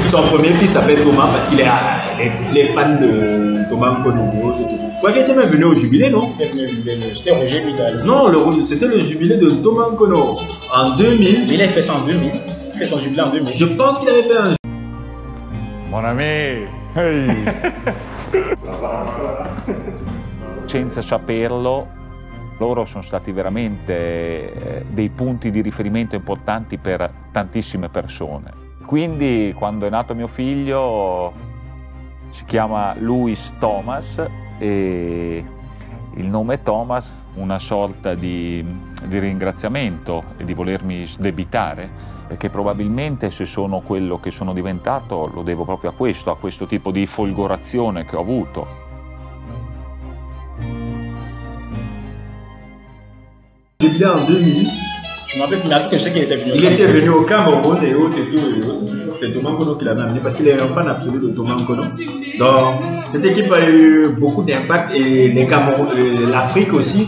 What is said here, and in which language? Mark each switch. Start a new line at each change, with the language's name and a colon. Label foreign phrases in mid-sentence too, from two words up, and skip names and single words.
French: Son premier fils s'appelle Thomas parce qu'il est fan de Thomas Nkono. Ouais, il était même venu au jubilé, non? C'était Roger Mila. Non, c'était le jubilé de Thomas Nkono en 2000. Il a fait ça en 2000. Il fait son jubilé en 2000. Je pense qu'il avait fait un. Mon ami, hey.
Italian: Senza saperlo, loro sono stati veramente dei punti di riferimento importanti per tantissime persone. Quindi quando è nato mio figlio si chiama Louis Thomas e il nome Thomas una sorta di ringraziamento e di volermi sdebitare, perché probabilmente se sono quello che sono diventato lo devo proprio a questo tipo di folgorazione che ho avuto.
French: Jubilé en 2000, Je me rappelle plus, mais en tout cas, je sais qu'il était venu. Il était venu au Cameroun et autres et tout. C'est Thomas Nkono qui l'avait amené parce qu'il est un fan absolu de Thomas Nkono. Donc, cette équipe a eu beaucoup d'impact et l'Afrique aussi.